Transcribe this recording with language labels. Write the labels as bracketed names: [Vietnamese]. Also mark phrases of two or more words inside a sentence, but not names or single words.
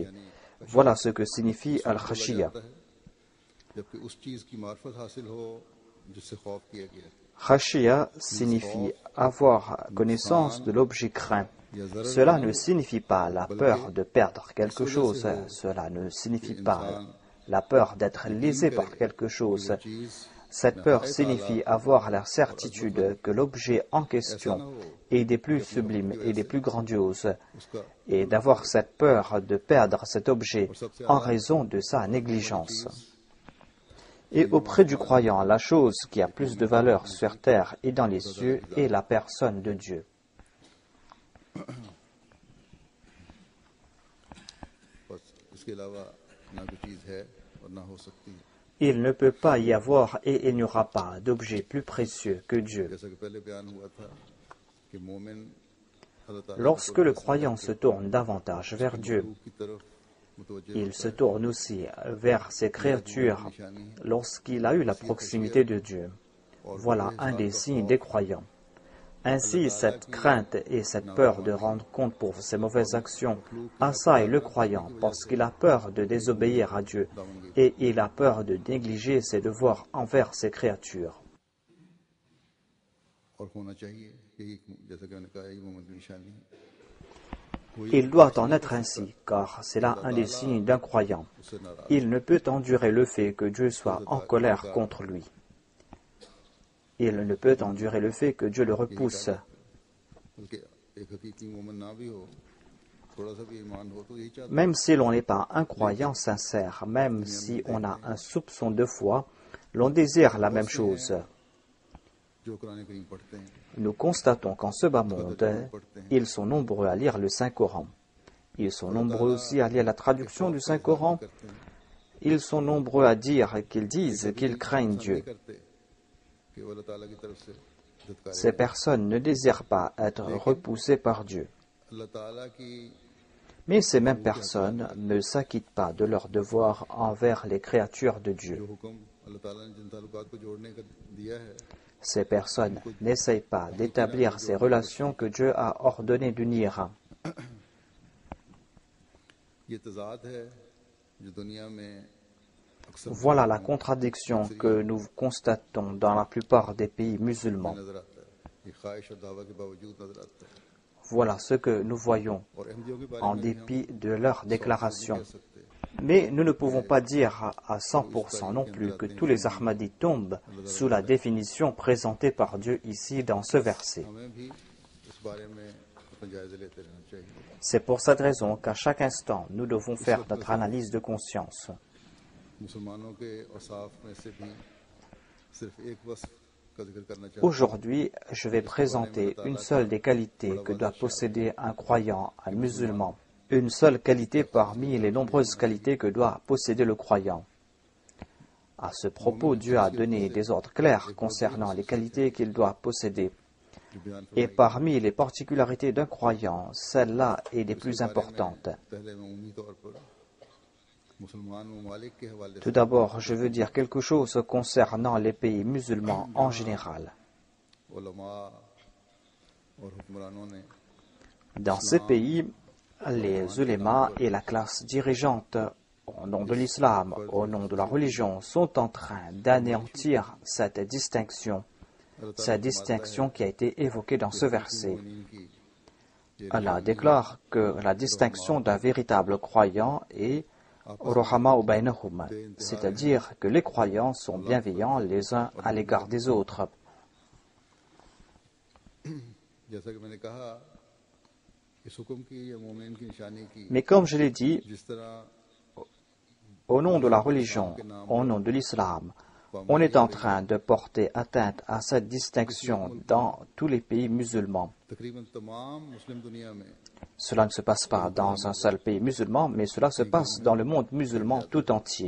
[French] Voilà ce que signifie al-khashiya. [Urdu] جبکہ اس چیز کی معرفت حاصل ہو جس سے خوف کیا گیا [French] Khashiya signifie avoir connaissance de l'objet craint. Cela ne signifie pas la peur de perdre quelque chose, cela ne signifie pas la peur d'être lésé par quelque chose. Cette peur signifie avoir la certitude que l'objet en question est des plus sublimes et des plus grandioses, et d'avoir cette peur de perdre cet objet en raison de sa négligence. Et auprès du croyant, la chose qui a plus de valeur sur terre et dans les cieux est la personne de Dieu. [Urdu] بس اس کے علاوہ نہ کوئی چیز ہے اور نہ ہو سکتی ہے [French] Il ne peut pas y avoir et il n'y aura pas d'objet plus précieux que Dieu. [Urdu] جیسا کہ پہلے بیان ہوا تھا کہ مومن اللہ تعالیٰ [French] Lorsque le croyant se tourne davantage vers Dieu, [Urdu] کی طرف متوجہ [French] il se tourne aussi vers ses créatures lorsqu'il a eu la proximité de Dieu. Voilà un des signes des croyants. Ainsi, cette crainte et cette peur de rendre compte pour ses mauvaises actions, assaillent le croyant parce qu'il a peur de désobéir à Dieu et il a peur de négliger ses devoirs envers ses créatures. [Urdu] اور ہونا چاہیے یہی جیسا کہ میں نے کہا یہی مومن کی نشانی ہے [French] Il doit en être ainsi, car c'est là un des signes d'un croyant. Il ne peut endurer le fait que Dieu soit en colère contre lui. Il ne peut endurer le fait que Dieu le repousse. [Urdu] بلکہ ایک حقیقی مومن نہ بھی ہو تھوڑا سا بھی ایمان ہو تو یہی چاہتا [French] Même si l'on n'est pas un croyant sincère, même si on a un soupçon de foi, l'on désire la même chose. [Urdu] جو قرآن کریم پڑھتے ہیں [French] Nous constatons qu'en ce bas monde, ils sont nombreux à lire le Saint-Coran. Ils sont nombreux aussi à lire la traduction du Saint-Coran. Ils sont nombreux à dire qu'ils disent qu'ils craignent Dieu. [Urdu] کرتے کہ وہ اللہ تعالیٰ کی طرف سے دھتکار [French] Ces personnes ne désirent pas être repoussées par Dieu. [Urdu] اللہ تعالیٰ کی [French] Mais ces mêmes personnes ne s'acquittent pas de leurs devoirs envers les créatures de Dieu. [Urdu] جو حکم اللہ تعالیٰ نے جن تعلقات کو جوڑنے کا دیا ہے [French] Ces personnes n'essayent pas d'établir ces relations que Dieu a ordonné d'unir. [Urdu] یہ تضاد ہے جو دنیا میں اکثر [French] Voilà la contradiction que nous constatons dans la plupart des pays musulmans. [Urdu] نظر آتا ہے یہ خواہش اور دعویٰ کے باوجود نظر آتا ہے [French] Voilà ce que nous voyons [Urdu] اور احمدیوں کے بارے [French] en [Urdu] में [French] dépit de leurs déclarations. [Urdu] کہہ سکتے ہیں [French] Mais nous ne pouvons pas dire à 100% non plus que tous les Ahmadis tombent sous la définition présentée par Dieu ici dans ce verset. [Urdu] ہمیں بھی اس بارے میں اپنے جائزے لیتے رہنا چاہیے [French] C'est pour cette raison qu'à chaque instant, nous devons faire notre analyse de conscience. [Urdu] مسلمانوں کے اوصاف میں سے بھی صرف ایک وصف کا ذکر کرنا چاہتا ہوں [French] Aujourd'hui, je vais présenter une seule des qualités que doit posséder un croyant, un musulman. Une seule qualité parmi les nombreuses qualités que doit posséder le croyant. À ce propos, Dieu a donné des ordres clairs concernant les qualités qu'il doit posséder. [Urdu] جو بیان [French] Et parmi les particularités d'un croyant, celle-là est des plus importantes. [Urdu] پہلے میں عمومی طور پر مسلمان ممالک کے حوالے سے [French] Tout d'abord, je veux dire quelque chose concernant les pays musulmans en général. [Urdu] علما اور حکمرانوں نے [French] Dans ces pays, les ulémas et la classe dirigeante, au nom de l'islam, au nom de la religion, sont en train d'anéantir cette distinction qui a été évoquée dans ce verset. Allah déclare que la distinction d'un véritable croyant est [Arabic] رحماء بینہم, [French] c'est-à-dire que les croyants sont bienveillants les uns à l'égard des autres. [Urdu] جیسا کہ میں نے کہا اس حکم کی یا مومن کی نشانی کی [French] Mais comme je l'ai dit, [Urdu] جس طرح [French] au nom de la religion, au nom de l'islam, On est en train de porter atteinte à cette distinction dans tous les pays musulmans. Cela ne se passe pas dans un seul pays musulman, mais cela se passe dans le monde musulman tout entier.